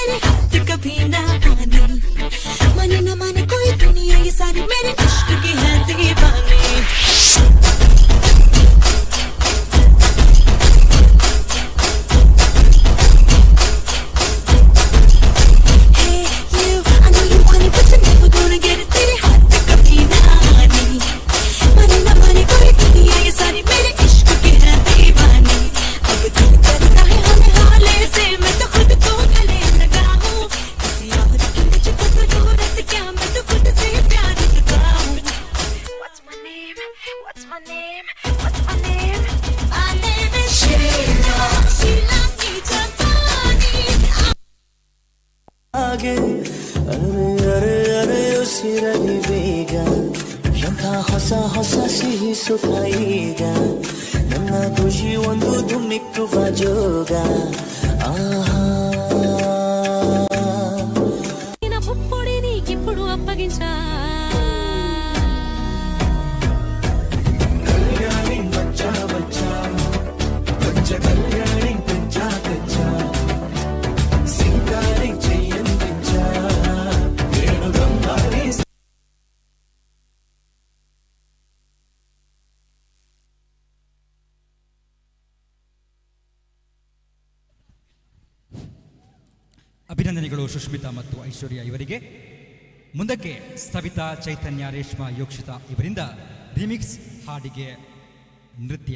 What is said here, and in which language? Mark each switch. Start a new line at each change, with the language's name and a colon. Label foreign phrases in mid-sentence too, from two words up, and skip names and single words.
Hindi: तेरे हाथ कभी ना आने. माने ना माने कोई दुनिया ये सारी मेरे इश्क की है दीवानी.
English: Hey you, I know you want it, but you're never gonna get it.
Hindi: तेरे हाथ कभी ना आने. माने ना माने कोई दुनिया ये सारी मेरे इश्क की है दीवानी. अब दिल करता है हमें हाले से, मैं तो खुद को गले लगा हूँ. किसी और की मुझको जरूरत क्या, मैं तो खुद से प्यार करता हूँ.
English: What's my name? What's my name? What's my name? My name is Sheila. Sheila
Hindi: की जवानी.
Kannada: ಹಾಗೆ ಅರೆ ಅರೆ ಅರೆ ಉಸಿರಲಿ ಬೇಗ ಎಂಥ ಹೊಸ ಹೊಸ ಸಿಹಿ ಸುಖ ಈಗ ನನ್ನ ಖುಷಿ ಒಂದು ಧುಮ್ಮಿಕ್ಕುವ ಜೋಗ ಆಹಾ
Telugu: నా పుప్పొడి నీకిప్పుడు అప్పగించా. కళ్యాణి బచ్చా బచ్చా బచ్చ కళ్యాణి పెంచా పెంచా సింగారి చెయ్యందించా నేను గంగారి
Kannada: ಅಭಿನಂದನೆಗಳು ಸುಷ್ಮಿತಾ ಮತ್ತು ಐಶ್ವರ್ಯ ಇವರಿಗೆ. ಮುಂದಕ್ಕೆ ಸವಿತಾ, ಚೈತನ್ಯ, ರೇಷ್ಮಾ, ಯೋಕ್ಷಿತಾ ಇವರಿಂದ ರಿಮಿಕ್ಸ್ ಹಾಡಿಗೆ ನೃತ್ಯ.